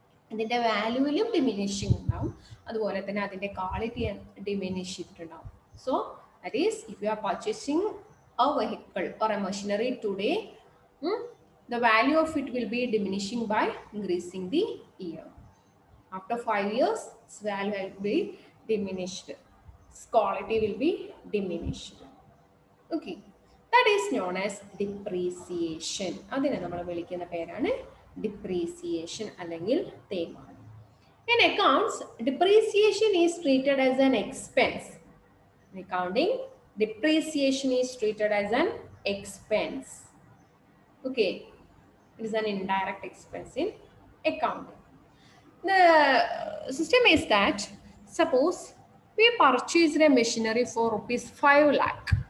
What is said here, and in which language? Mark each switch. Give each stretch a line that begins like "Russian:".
Malayalam: അതിന്റെ വാല്യൂവിലും ഡിമിനിഷിങ് ഉണ്ടാവും, അതുപോലെ തന്നെ അതിന്റെ ക്വാളിറ്റി ഡിമിനിഷ് ചെയ്തിട്ടുണ്ടാവും.
English: So that is if you are purchasing a vehicle or a machinery today, the value of it will be diminishing by increasing the year. After 5 years, its value will be diminished. Its quality will be diminished. Okay, that is known as depreciation.
Malayalam: അതിനെ നമ്മൾ വിളിക്കുന്ന പേരാണ് depreciation അല്ലെങ്കിൽ തേയ്മാനം.
English: In accounts, depreciation is treated as an expense. In accounting, depreciation is treated as an expense. Okay, it is an indirect expense in accounting. The system is that suppose we purchased a machinery for rupees 5 lakh.